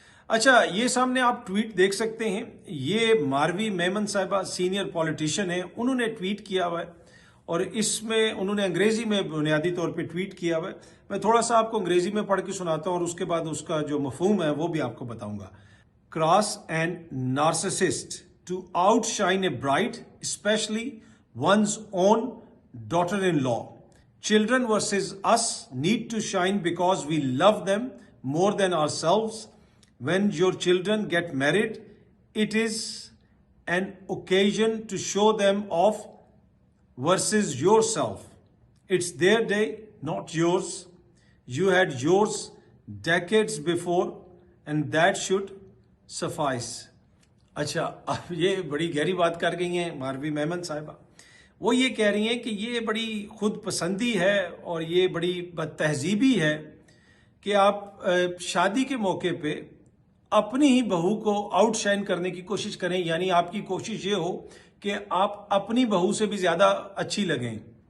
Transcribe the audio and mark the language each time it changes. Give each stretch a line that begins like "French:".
Hindi: अच्छा, ये सामने आप ट्वीट देख सकते हैं, ये मारवी मेमन साहिबा सीनियर पॉलिटिशियन है, उन्होंने ट्वीट किया हुआ है और इसमें उन्होंने अंग्रेजी में बुनियादी तौर पे ट्वीट किया हुआ है। मैं थोड़ा सा आपको अंग्रेजी में पढ़ के सुनाता हूं और उसके बाद उसका जो मफहूम है वो भी आपको बताऊंगा।
English: Cross and narcissist to outshine a bride, specially one's own daughter-in-law. Children versus us need to shine because we love them more than ourselves. When your children get married, it is an occasion to show them off versus yourself. It's their day, not yours. You had yours decades before and that should suffice.
Hindi: अच्छा, अब ये बड़ी गहरी बात कर गई हैं मारवी मेमन साहिबा। वो ये कह रही हैं कि ये बड़ी खुद पसंदी है और ये बड़ी बदतहजीबी है कि आप शादी के मौके पे अपनी ही बहू को आउटशाइन करने की कोशिश करें, यानी आपकी कोशिश ये हो कि आप अपनी बहू से भी ज़्यादा अच्छी लगें।